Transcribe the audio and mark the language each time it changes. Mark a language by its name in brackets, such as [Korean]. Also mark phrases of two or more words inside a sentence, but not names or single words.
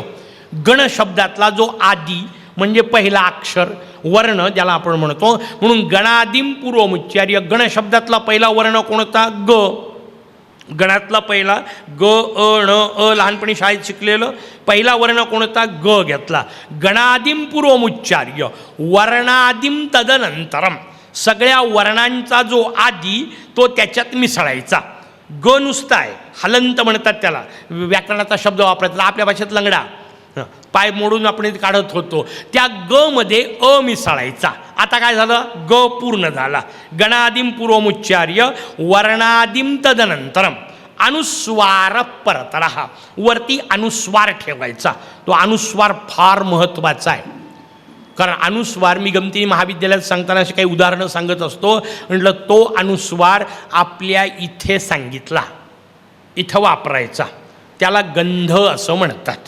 [Marathi] गण शब्दातला जो आदी म्हणजे पहिला अक्षर, वर्ण ज्याला आपण म्हणतो, म्हणून [Sanskrit] गणादिम पूर्वमुच्चार्य. [Marathi] गण शब्दातला पहिला वर्ण कोणता? ग. गणातला पहिला ग, अ, ण, अ. लहानपणी शाळेत शिकलेलं पहिला वर्ण कोणता? ग घेतला. [Sanskrit] गणादिम पूर्वमुच्चार्य. वर्णादिम तदनंतरम. [Marathi] सगळ्या वर्णांचा जो आदी तो त्याच्यात मिसळायचा. ग नुसता आहे, हलंत म्हणतात त्याला, व्याकरणाचा शब्द वापरायचा. आपल्या भाषेत लंगडा, पाय मोडून आपण काढत होतो, त्या ग मध्ये अ मिसळायचा. आता काय झालं? ग पूर्ण झाला. [Sanskrit] गणादिम पूर्वमुच्चार्य वर्णादिम तदनंतरम. अनुस्वार परतरहा. [Marathi] वरती अनुस्वार ठेवायचा. तो अनुस्वार फार महत्त्वाचा आहे. कारण अनुस्वार मी गमती महाविद्यालयात सांगताना अशी काही उदाहरणं सांगत असतो. म्हटलं तो अनुस्वार आपल्या इथे सांगितला, इथं वापरायचा, त्याला गंध असं म्हणतात.